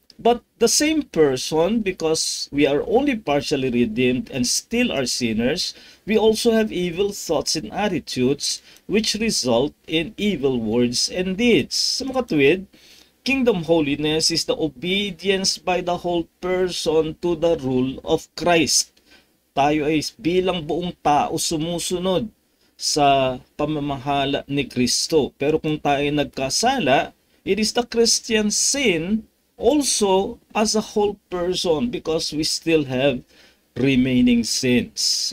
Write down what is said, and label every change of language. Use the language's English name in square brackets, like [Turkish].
[English] But the same person, because we are only partially redeemed and still are sinners, we also have evil thoughts and attitudes which result in evil words and deeds. [Filipino] Sa mga tuwid, [English] kingdom holiness is the obedience by the whole person to the rule of Christ. [Filipino] Tayo ay bilang buong tao sumusunod sa pamamahala ni Kristo. Pero kung tayo nagkasala, [English] it is the Christian sin also as a whole person because we still have remaining sins.